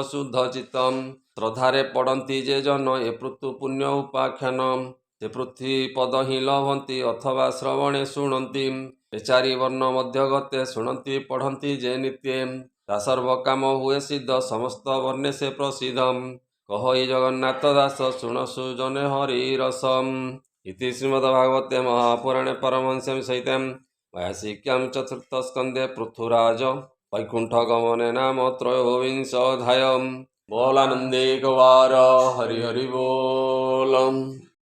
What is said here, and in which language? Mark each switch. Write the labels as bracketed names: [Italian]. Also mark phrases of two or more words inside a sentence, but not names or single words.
[Odia] ଶୁଦ୍ଧ ଚିତ୍ତ ଶ୍ରଦ୍ଧାରେ ପଡ଼ନ୍ତି ଯେ ଜନ ଏ ପୃଥୁ ପୁଣ୍ୟ ଉପାଖ୍ୟାନ ସେ ପୃଥ୍ୱୀ ପଦ ହିଁ ଲଭନ୍ତି ଅଥବା ଶ୍ରବଣେ ଶୁଣନ୍ତି ଏ ଚାରି ବର୍ଣ୍ଣ ମଧ୍ୟ ଗତେ ଶୁଣନ୍ତି ପଢ଼ନ୍ତି ଯେ ନିତ୍ୟେ ତା ସର୍ବ କାମ ହୁଏ ସିଦ୍ଧ ସମସ୍ତ ବର୍ଣ୍ଣେ ସେ ପ୍ରସିଦ୍ଧ କହଇ ଜଗନ୍ନାଥ ଦାସ ଶୁଣ ସୁଜନେ ହରି ରସମ୍ [Sanskrit] इति श्रीमद्भागवते महापुराणे परमहंस्यां सहितं वैयासिक्यां चतुर्थ स्कन्धे पृथुराज वैकुण्ठगमने नाम त्रयोविंशोऽध्यायः बोलानन्दे कुमार हरि हरि बोलम्।